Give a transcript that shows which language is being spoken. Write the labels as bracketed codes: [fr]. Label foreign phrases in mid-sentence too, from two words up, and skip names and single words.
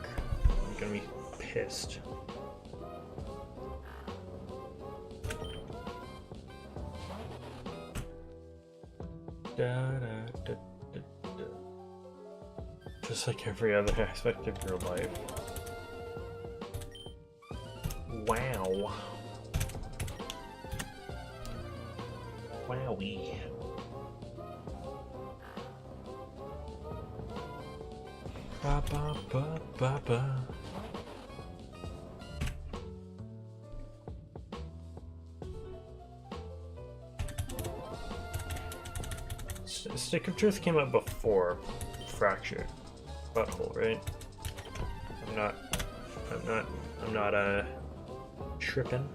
[en] I'm gonna be pissed. Just like every other aspect of your life. Wow. Wowie. Ba ba ba ba ba. Stick of Truth came out before Fractured Butthole, right? I'm not tripping.